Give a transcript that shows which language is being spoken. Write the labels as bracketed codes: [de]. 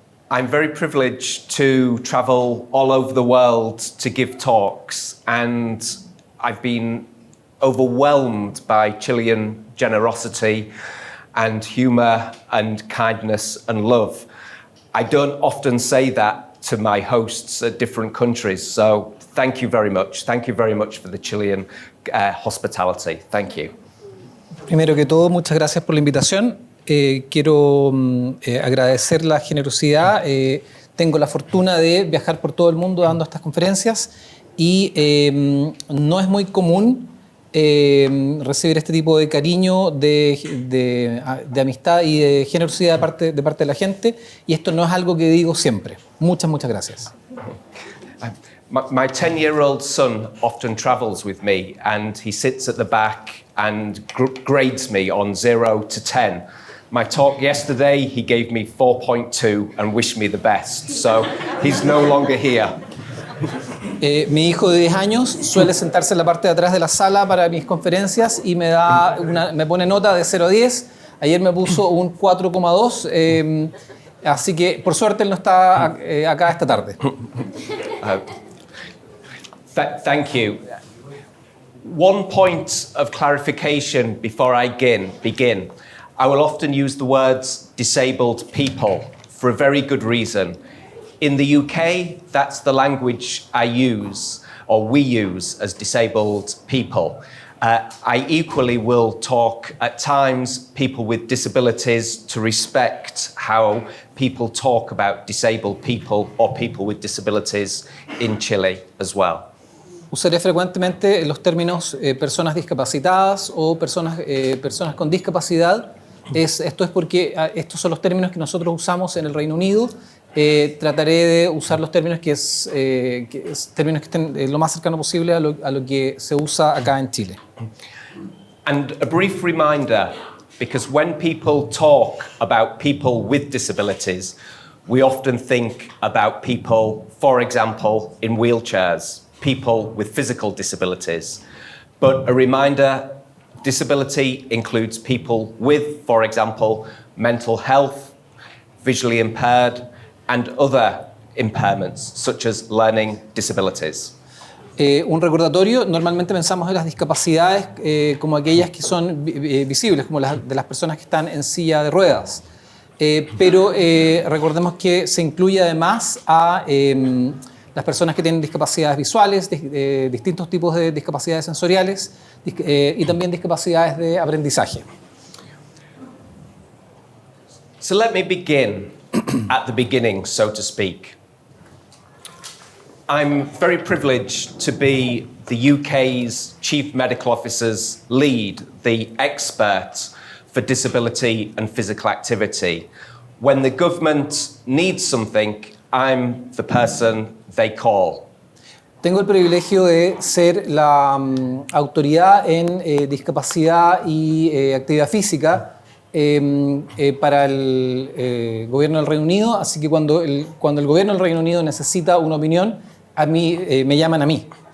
[en] I'm very privileged to travel all over the world to give talks, and I've been overwhelmed by Chilean generosity and humour and kindness and love. I don't often say that to my hosts at different countries, so thank you very much. Thank you very much for the Chilean hospitality. Thank you. [es] Primero que todo, muchas gracias por la invitación. Quiero agradecer la generosidad. Tengo la fortuna de viajar por todo el mundo dando estas conferencias y no es muy común recibir este tipo de cariño, de amistad y de generosidad de parte de la gente, y esto no es algo que digo siempre. Muchas gracias. [en] My 10-year-old son often travels with me, and he sits at the back and grades me on 0 to 10. My talk yesterday, he gave me 4.2 and wished me the best, so he's no longer here. [es] Mi hijo de 10 años suele sentarse en la parte de atrás de la sala para mis conferencias y me pone nota de 0 a 10. Ayer me puso un 4,2, así que por suerte él no está acá esta tarde. [en] Thank you. One point of clarification before I begin. I will often use the words disabled people for a very good reason. In the UK, that's the language I use, or we use, as disabled people. I equally will talk at times people with disabilities to respect how people talk about disabled people or people with disabilities in Chile as well. [es] Usaré frecuentemente los términos personas discapacitadas o personas con discapacidad. Esto es porque estos son los términos que nosotros usamos en el Reino Unido. Trataré de usar los términos que estén lo más cercano posible a lo que se usa acá en Chile. [en] And a brief reminder, because when people talk about people with disabilities, we often think about people, for example, in wheelchairs, people with physical disabilities. But a reminder, disability includes people with, for example, mental health, visually impaired, and other impairments, such as learning disabilities. [es] Un recordatorio, normalmente pensamos en las discapacidades como aquellas que son visibles, como las de las personas que están en silla de ruedas. Pero recordemos que se incluye además a las personas que tienen discapacidades visuales, distintos tipos de discapacidades sensoriales y también discapacidades de aprendizaje. [en] So let me begin at the beginning, so to speak. I'm very privileged to be the UK's Chief Medical Officer's lead, the expert for disability and physical activity. When the government needs something, I'm the person they call. [es] Tengo el privilegio de ser la autoridad en discapacidad y actividad física para el gobierno del Reino Unido, así que cuando el gobierno del Reino Unido necesita una opinión, a mí me llaman a mí.